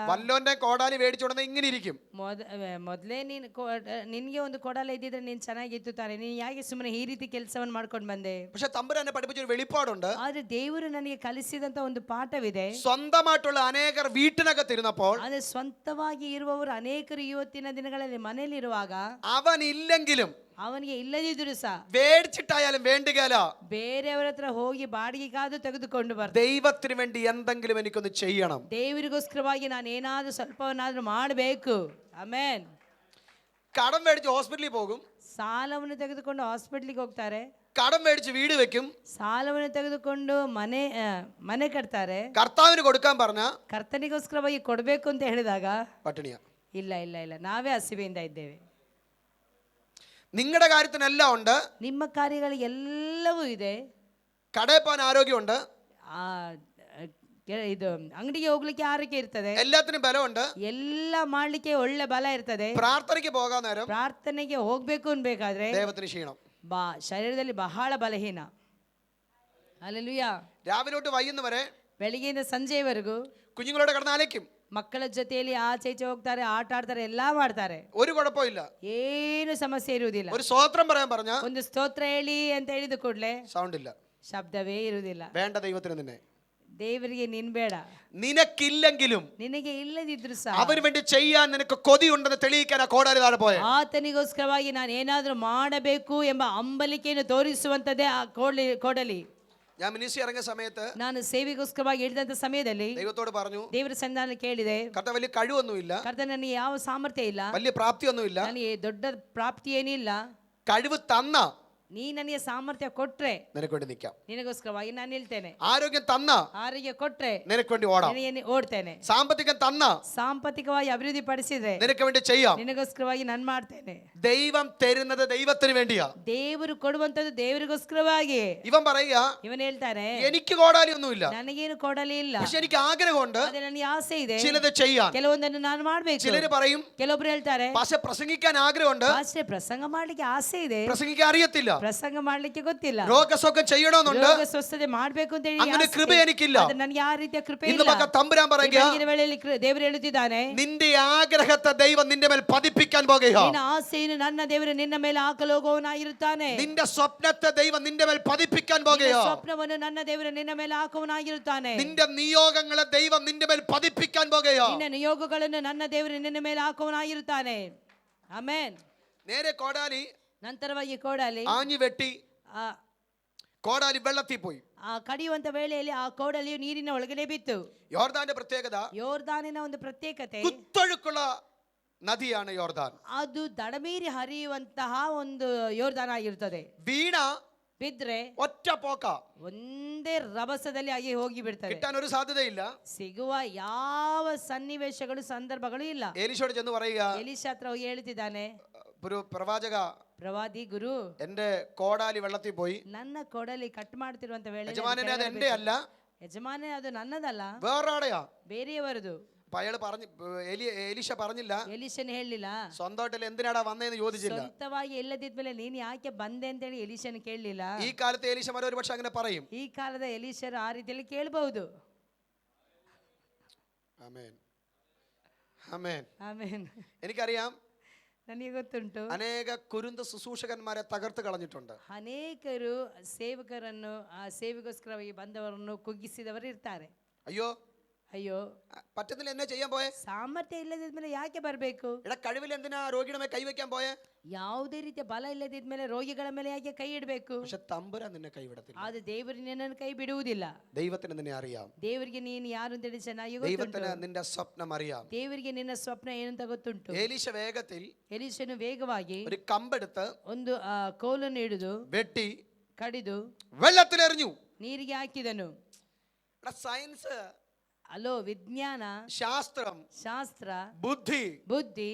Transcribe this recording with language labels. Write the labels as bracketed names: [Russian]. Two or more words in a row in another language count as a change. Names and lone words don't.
[Malayalam] വല്ലോന്റെ കോടാലി മേടിച്ചോണ്ടെന്ന് ഇങ്ങനെ ഇരിക്കും. [Kannada] ಮೊದಲೇ ನಿನ್ಗೆ ಒಂದು ಕೊಡಲ ಇದ್ದಿದ್ರೆ ನೀನ್ ಚೆನ್ನಾಗಿತ್ತು ತಾನೆ, ನೀನ್ ಯಾಕೆ ಸುಮ್ಮನೆ ಈ ರೀತಿ ಕೆಲಸವನ್ನು ಮಾಡ್ಕೊಂಡು ಬಂದೆ? [Malayalam] പക്ഷെ തമ്പുരാനെ പഠിപ്പിച്ചൊരു വെളിപ്പാടുണ്ട്. [Kannada] ಆದ್ರೆ ದೇವರು ನನಗೆ ಕಲಿಸಿದಂತ ಒಂದು ಪಾಠವಿದೆ. [Malayalam] സ്വന്തമായിട്ടുള്ള അനേകർ വീട്ടിനകത്തിരുന്നപ്പോൾ, [Kannada] ಆದ್ರೆ ಸ್ವಂತವಾಗಿ ಇರುವವರು ಅನೇಕರು ಇವತ್ತಿನ ದಿನಗಳಲ್ಲಿ ಮನೆಯಲ್ಲಿರುವಾಗ [Malayalam] അവൻ ഇല്ലെങ്കിലും [Kannada] ಅವನಿಗೆ ಇಲ್ಲದಿದ್ರು ಸಹ [Malayalam] മേടിച്ചിട്ടായാലും വേണ്ടുകയില്ല, [Kannada] ಬೇರೆಯವರ ಹತ್ರ ಹೋಗಿ ಬಾಡಿಗೆಗಾದ್ರೂ ತೆಗೆದುಕೊಂಡು ಬರ್ತಾರೆ. [Malayalam] ദൈവത്തിന് വേണ്ടി എന്തെങ്കിലും എനിക്കൊന്ന് ചെയ്യണം. [Kannada] ದೇವರಿಗೋಸ್ಕರವಾಗಿ ನಾನು ಏನಾದ್ರೂ ಸ್ವಲ್ಪವನ್ನಾದ್ರೂ ಮಾಡಬೇಕು. ಆಮೆನ್. [Malayalam] കടം മേടിച്ച് ഹോസ്പിറ്റലിൽ പോകും, [Kannada] ಸಾಲವನ್ನು ತೆಗೆದುಕೊಂಡು ಹಾಸ್ಪಿಟ್ಲಿಗೆ ಹೋಗ್ತಾರೆ. [Malayalam] കടം മേടിച്ച് വീട് വെക്കും, [Kannada] ಸಾಲವನ್ನು ತೆಗೆದುಕೊಂಡು ಮನೆ ಕಟ್ತಾರೆ. [Malayalam] കർത്താവിന് കൊടുക്കാൻ പറഞ്ഞ [Kannada] ಕರ್ತನಿಗೋಸ್ಕರವಾಗಿ ಕೊಡಬೇಕು ಅಂತ ಹೇಳಿದಾಗ [Malayalam] പട്ടിണിയാ. [Kannada] ಇಲ್ಲ ಇಲ್ಲ ಇಲ್ಲ, ನಾವೇ ಹಸಿವೆಯಿಂದ ಇದ್ದೇವೆ. [Malayalam] നിങ്ങളുടെ കാര്യത്തിനെല്ലാം ഉണ്ട്. [Kannada] ನಿಮ್ಮ ಕಾರ್ಯಗಳಿಗೆ ಎಲ್ಲವೂ ಇದೆ. [Malayalam] കടയിൽ പോകാൻ ആരോഗ്യമുണ്ട്, [Kannada] ಇದು ಅಂಗಡಿಗೆ ಹೋಗ್ಲಿಕ್ಕೆ ಆರೋಗ್ಯ ಇರ್ತದೆ, [Malayalam] എല്ലാത്തിനും ബലമുണ്ട്. [Kannada] ಎಲ್ಲ ಮಾಡ್ಲಿಕ್ಕೆ ಒಳ್ಳೆ ಬಲ ಇರ್ತದೆ. [Malayalam] പ്രാർത്ഥനയ്ക്ക് പോകാൻ നേരം [Kannada] ಪ್ರಾರ್ಥನೆಗೆ ಹೋಗ್ಬೇಕು ಅನ್ಬೇಕಾದ್ರೆ [Malayalam] ദൈവത്തിന് ക്ഷീണം. [Kannada] ಶರೀರದಲ್ಲಿ ಬಹಳ ಬಲಹೀನ. ಹಲ್ಲೆಲೂಯಾ. [Malayalam] രാവിലെ തൊട്ട് വൈകുന്ന വരെ [Kannada] ಬೆಳಿಗ್ಗೆಯಿಂದ ಸಂಜೆವರೆಗೂ [Malayalam] കുഞ്ഞുങ്ങളോട് കിടന്ന് അലയ്ക്കും. [Kannada] ಮಕ್ಕಳ ಜೊತೆಯಲ್ಲಿ ಆಚೆ ಈಚೆ ಹೋಗ್ತಾರೆ, ಆಟ ಆಡ್ತಾರೆ, ಎಲ್ಲಾ ಮಾಡ್ತಾರೆ. [Malayalam] ഒരു കുഴപ്പമില്ല. [Kannada] ಏನು ಸಮಸ್ಯೆ ಇರುವುದಿಲ್ಲ. [Malayalam] ഒരു സ്വോത്രം പറയാൻ പറഞ്ഞ [Kannada] ಒಂದು ಸ್ತೋತ್ರ ಹೇಳಿ ಅಂತ ಹೇಳಿದ ಕೂಡಲೇ [Malayalam] സൗണ്ട് ഇല്ല, [Kannada] ಶಬ್ದವೇ ಇರುವುದಿಲ್ಲ. [Malayalam] വേണ്ട ദൈവത്തിന് നിന്നെ. [Kannada] ದೇವರಿಗೆ ನೀನ್ ಬೇಡ. [Malayalam] നിനക്കില്ലെങ്കിലും [Kannada] ನಿನಗೆ ಇಲ್ಲದಿದ್ರು ಸಹ [Malayalam] അവന് വേണ്ടി ചെയ്യാൻ നിനക്ക് കൊതിയുണ്ടെന്ന് തെളിയിക്കാൻ ആ കോടാലി താഴെ പോയെ. [Kannada] ಆತನಿಗೋಸ್ಕರವಾಗಿ ನಾನು ಏನಾದ್ರೂ ಮಾಡಬೇಕು ಎಂಬ ಅಂಬಲಿಕೆಯನ್ನು ತೋರಿಸುವಂತದ್ದೇ ಆ ಕೊಡಲಿ. [Malayalam] ഞാൻ മിനിസ്ട്രി ഇറങ്ങിയ സമയത്ത് [Kannada] ನಾನು ಸೇವೆಗೋಸ್ಕರವಾಗಿ ಹೇಳಿದಂತ ಸಮಯದಲ್ಲಿ [Malayalam] ദൈവത്തോട് പറഞ്ഞു, [Kannada] ದೇವರ ಸನ್ನಿಧಾನ ಕೇಳಿದೆ, [Malayalam] കർത്താവ് വലിയ കഴിവൊന്നുമില്ല, [Kannada] ಕರ್ತನೇ ನನಗೆ ಯಾವ ಸಾಮರ್ಥ್ಯ ಇಲ್ಲ, [Malayalam] വലിയ പ്രാപ്തിയൊന്നുമില്ല, [Kannada] ನನಗೆ ದೊಡ್ಡ ಪ್ರಾಪ್ತಿ ಏನಿಲ್ಲ, [Malayalam] കഴിവ് തന്ന [Kannada] ನೀ ನನಗೆ ಸಾಮರ್ಥ್ಯ ಕೊಟ್ರೆ [Malayalam] നിനക്ക് വേണ്ടി നിൽക്കാം, [Kannada] ನಿನಗೋಸ್ಕರವಾಗಿ ನಾನು ನಿಲ್ತೇನೆ, [Malayalam] ആരോഗ്യം തന്ന [Kannada] ಆರೋಗ್ಯ ಕೊಟ್ರೆ [Malayalam] നിനക്ക് വേണ്ടി ഓടാം, [Kannada] ಓಡ್ತೇನೆ, [Malayalam] സാമ്പത്തികം തന്ന [Kannada] ಸಾಂಪತ್ತಿಕವಾಗಿ ಅಭಿವೃದ್ಧಿ ಪಡಿಸಿದ್ರೆ [Malayalam] നിനക്ക് വേണ്ടി ചെയ്യാം. [Kannada] ನಿನಗೋಸ್ಕರವಾಗಿ ನಾನು ಮಾಡ್ತೇನೆ. [Malayalam] ദൈവം തരുന്നത് ദൈവത്തിന് വേണ്ടിയാ. [Kannada] ದೇವರು ಕೊಡುವಂತದ್ದು ದೇವರಿಗೋಸ್ಕರವಾಗಿ. [Malayalam] ഇവൻ പറയുക, [Kannada] ಇವನ್ ಹೇಳ್ತಾನೆ, [Malayalam] എനിക്ക് കോടാലി ഒന്നുമില്ല, [Kannada] ನನಗೇನು ಕೊಡಲಿ ಇಲ್ಲ, [Malayalam] പക്ഷെ എനിക്ക് ആഗ്രഹമുണ്ട് [Kannada] ಅದೇ ನನಗೆ ಆಸೆ ಇದೆ, [Malayalam] ചിലത് ചെയ്യാൻ. [Kannada] ಕೆಲವೊಂದನ್ನು ನಾನು ಮಾಡ್ಬೇಕು. [Malayalam] ചിലര് പറയും, [Kannada] ಕೆಲವೊಬ್ರು ಹೇಳ್ತಾರೆ, [Malayalam] പക്ഷെ പ്രസംഗിക്കാൻ ആഗ്രഹമുണ്ട്, [Kannada] ಆಸೆ ಪ್ರಸಂಗ ಮಾಡ್ಲಿಕ್ಕೆ ಆಸೆ ಇದೆ, [Malayalam] പ്രസംഗിക്കാൻ അറിയത്തില്ല. [Kannada] ಪ್ರಸಂಗ ಮಾಡ್ಲಿಕ್ಕೆ ಗೊತ್ತಿಲ್ಲ, [Malayalam] രോഗസുഖം ചെയ്യണമെന്നുണ്ട്, [Kannada] ರೋಗ ಸ್ವಸ್ಥತೆ ಮಾಡ್ಬೇಕು ಅಂತ ಹೇಳಿ [Malayalam] അങ്ങനെ [Kannada] ಆಸೆ. [Malayalam] കൃപ എനിക്കില്ല. [Kannada] ಅದು ನನಗೆ ಆ ರೀತಿಯ ಕೃಪೆ [Malayalam] ഇന്ന് [Kannada] ಇಲ್ಲ. [Malayalam] പകൽ തമ്പുരാൻ [Kannada] ಈ [Malayalam] പറയുക, [Kannada] ಬೆಳಗಿನ ವೇಳೆಯಲ್ಲಿ ದೇವರು ಹೇಳುತ್ತಿದ್ದಾನೆ, [Malayalam] നിന്റെ ആഗ്രഹത്തെ ദൈവം നിന്റെ മേൽ പതിപ്പിക്കാൻ പോകുകയാ. [Kannada] ನಿನ್ನ ಆಸೆಯನ್ನು ನನ್ನ ದೇವರು ನಿನ್ನ ಮೇಲೆ ಹಾಕಲು ಹೋಗುವವನಾಗಿರುತ್ತಾನೆ. [Malayalam] നിന്റെ സ്വപ്നത്തെ ദൈവം നിന്റെ മേൽ പതിപ്പിക്കാൻ [Kannada] ನಿನ್ನ [Malayalam] പോകുകയാ. [Kannada] ಸ್ವಪ್ನವನ್ನು ನನ್ನ ದೇವರು ನಿನ್ನ ಮೇಲೆ ಹಾಕುವವನಾಗಿರುತ್ತಾನೆ. [Malayalam] നിന്റെ നിയോഗങ്ങളെ ദൈവം നിന്റെ മേൽ പതിപ്പിക്കാൻ പോകുകയാ. [Kannada] ನಿನ್ನ ನಿಯೋಗಗಳನ್ನು ನನ್ನ ದೇವರು ನಿನ್ನ ಮೇಲೆ ಹಾಕುವವನಾಗಿರುತ್ತಾನೆ. ಆಮೆನ್. [Malayalam] നേരെ കോടാലി [Kannada] ನಂತರವಾಗಿ ಕೋಡಲಿ [Malayalam] ആഞ്ഞു വെട്ടി കോടാലി വെള്ളത്തിൽ പോയി. [Kannada] ಆ ಕಡಿಯುವಂತ ವೇಳೆಯಲ್ಲಿ ಆ ಕೋಡಲಿಯು ನೀರಿನ ಒಳಗಡೆ ಬಿತ್ತು. [Malayalam] യോർദാന്റെ പ്രത്യേകത, [Kannada] ಯೋರ್ದಾನಿನ ಒಂದು ಪ್ರತ್ಯೇಕತೆ, [Malayalam] കുത്തൊഴുക്കുള്ള നദിയാണ് യോർദാൻ. [Kannada] ಅದು ದಡಮೀರಿ ಹರಿಯುವಂತಹ ಒಂದು ಯೋರ್ದಾನ ಆಗಿರುತ್ತದೆ. [Malayalam] വീണ [Kannada] ಬಿದ್ರೆ [Malayalam] ഒറ്റ പോക്ക, [Kannada] ಒಂದೇ ರಭಸದಲ್ಲಿ ಆಗಿ ಹೋಗಿ ಬಿಡ್ತಾರೆ. [Malayalam] കിട്ടാൻ ഒരു സാധ്യതയില്ല. [Kannada] ಸಿಗುವ ಯಾವ ಸನ್ನಿವೇಶಗಳು ಸಂದರ್ಭಗಳು ಇಲ್ಲ. [Malayalam] ഏലീശയോട് ചെന്ന് പറയുക, [Kannada] ಎಲೀಷಾ ಹತ್ರ ಹೋಗಿ ಹೇಳ್ತಿದ್ದಾನೆ, [Malayalam] ഒരു പ്രവാചക, [Kannada] ಪ್ರವಾದಿ ಗುರು, [Malayalam] എന്റെ കോടാലി വെള്ളത്തിൽ പോയി. [Kannada] ನನ್ನ ಕೊಡಲಿ ಕಟ್ ಮಾಡ್ತಿರುವಂತ ವೇಳೆ [Malayalam] യജമാനനെ അത് എന്റെ അല്ല, [Kannada] ಯಜಮಾನೇ ಅದು ನನ್ನದಲ್ಲ, [Malayalam] വേറൊരാടെയാ. [Kannada] ಬೇರೆಯವರದು. [Malayalam] അപ്പൊ അയാള് പറഞ്ഞു, എലീശ പറഞ്ഞില്ല, [Kannada] ಎಲೀಶನ್ ಹೇಳಲಿಲ್ಲ, [Malayalam] സ്വന്തമായിട്ടല്ല എന്തിനാടാ വന്നേന്ന് ചോദിച്ചില്ല. [Kannada] ಸ್ವಂತವಾಗಿ ಎಲ್ಲದಿದ್ಮೇಲೆ ನೀನ್ ಯಾಕೆ ಬಂದೆ ಅಂತ ಹೇಳಿ ಎಲೀಶನ್ ಕೇಳಲಿಲ್ಲ. [Malayalam] ഈ കാലത്തെ എലീശമാർ ഒരു പക്ഷെ അങ്ങനെ പറയും. [Kannada] ಈ ಕಾಲದ ಎಲೀಶರು ಆ ರೀತಿಯಲ್ಲಿ ಕೇಳಬಹುದು. [Malayalam] ആമേൻ, ആമേൻ. [Kannada] ಆಮೇನ್. [Malayalam] എനിക്കറിയാം, [Kannada] ನನಗೆ ಗೊತ್ತುಂಟು, [Malayalam] അനേക കുരുന്ത ശുശ്രൂഷകന്മാരെ തകർത്ത് കളഞ്ഞിട്ടുണ്ട്. [Kannada] ಅನೇಕರು ಸೇವಕರನ್ನು ಆ ಸೇವೆಗೋಸ್ಕರವಾಗಿ ಬಂದವರನ್ನು ಕುಗ್ಗಿಸಿದವರು ಇರ್ತಾರೆ. [Malayalam] അയ്യോ [Kannada] ಅಯ್ಯೋ, [Malayalam] പറ്റുന്നില്ല, എന്നെ ചെയ്യാൻ പോയെ, [Kannada] ಸಾಮರ್ಥ್ಯ ಇಲ್ಲದಿದ್ಮೇಲೆ ಯಾಕೆ ಬರಬೇಕು, [Malayalam] എടാ കഴിവിൽ എന്തിനാ രോഗിയുടെ മേൽ കൈവയ്ക്കാൻ പോയെ. [Kannada] ಯಾವುದೇ ರೀತಿಯ ಬಲ ಇಲ್ಲದಿದ್ಮೇಲೆ ರೋಗಿಗಳ ಮೇಲೆ ಯಾಕೆ ಕೈ ಇಡಬೇಕು. [Malayalam] പക്ഷെ തമ്പുരാൻ നിന്നെ കൈവിടത്തില്ല. [Kannada] ಆದ್ರೆ ದೇವರು ನಿನ್ನನ್ನು ಕೈ ಬಿಡುವುದಿಲ್ಲ. [Malayalam] ദൈവത്തിന് നിന്നെ അറിയാം. [Kannada] ದೇವರಿಗೆ ನೀನು ಯಾರು ಅಂತ ಹೇಳಿ ಚೆನ್ನಾಗಿ ಗೊತ್ತುಂಟು. [Malayalam] ദൈവത്തിന് നിന്റെ സ്വപ്നം അറിയാം. [Kannada] ದೇವರಿಗೆ ನಿನ್ನ ಸ್ವಪ್ನ ಏನಂತ ಗೊತ್ತುಂಟು. [Malayalam] ഏലീശ വേഗത്തിൽ [Kannada] ಎಲೀಶನು ವೇಗವಾಗಿ [Malayalam] ഒരു കമ്പെടുത്ത് [Kannada] ಒಂದು ಕೋಲನ್ನು ಹಿಡಿದು [Malayalam] വെട്ടി [Kannada] ಕಡಿದು [Malayalam] വെള്ളത്തിലെറിഞ്ഞു. [Kannada] ನೀರಿಗೆ ಹಾಕಿದನು. [Malayalam] സയൻസ്, [Kannada] ಅಲೋ, ವಿಜ್ಞಾನ, [Malayalam] ശാസ്ത്രം, [Kannada] ಶಾಸ್ತ್ರ, [Malayalam] ബുദ്ധി [Kannada] ಬುದ್ಧಿ